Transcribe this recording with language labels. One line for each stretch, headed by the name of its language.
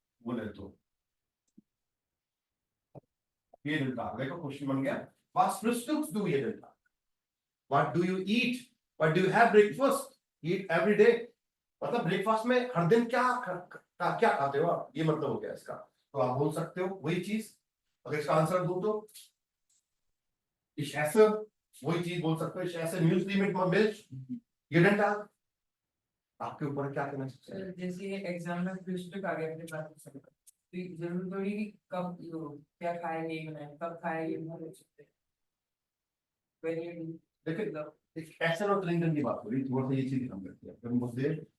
Hindi: बोले तो
German: jeden Tag.
Hindi: देखो क्वेश्चन बन गया,
German: was frühstückst du jeden Tag?
English: What do you eat? What do you have breakfast? Eat every day.
Hindi: मतलब breakfast में हर दिन क्या खाते हो आप, ये मतलब हो गया इसका. तो आप बोल सकते हो वही चीज. अगर इसका आंसर दूं तो
German: ich esse,
Hindi: वही चीज बोल सकते हो.
German: ich esse Müsli mit Milch jeden Tag.
Hindi: आपके ऊपर क्या कहना चाहिए? जैसे एग्जाम में फ्रूस्टुक आ गया, अपने बात कर सकते हैं, तो जरूर थोड़ी कि कब क्या खाया ये बनाए, कब खाया ये बना सकते हैं. देखिए एसन और त्रिंकन की बात हो रही, थोड़ा सा ये चीज ध्यान रखिए.